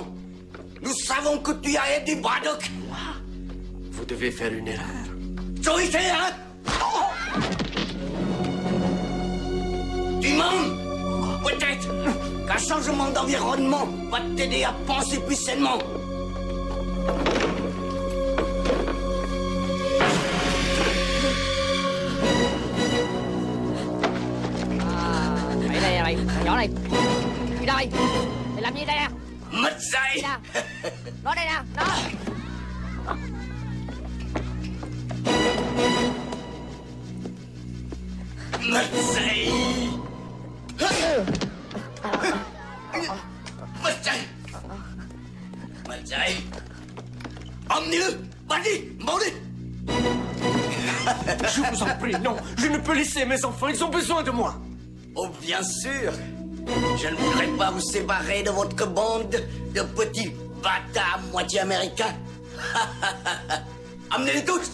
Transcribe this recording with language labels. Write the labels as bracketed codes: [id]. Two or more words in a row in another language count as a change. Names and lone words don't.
[fr] Nous savons que tu as aidé Braddock. Moi? Vous devez faire une erreur. Autorité, hein? Tu mens? Peut-être qu'un changement d'environnement va t'aider à penser plus sainement. [vi] Mày, thằng nhỏ này. Đi đây. Mày làm gì đây nè? Mất dạy. Nó đây nè, nó. Mất dạy. Mất dạy. Mất dạy. [fr] Ông Emmenez-le. Vas-y, demandez. Je vous en prie, non. Je ne peux laisser mes enfants. Ils ont besoin de moi. Oh, bien sûr. Je ne voudrais pas vous séparer de votre bande de petits bâtards moitié américains. Amenez-les tous.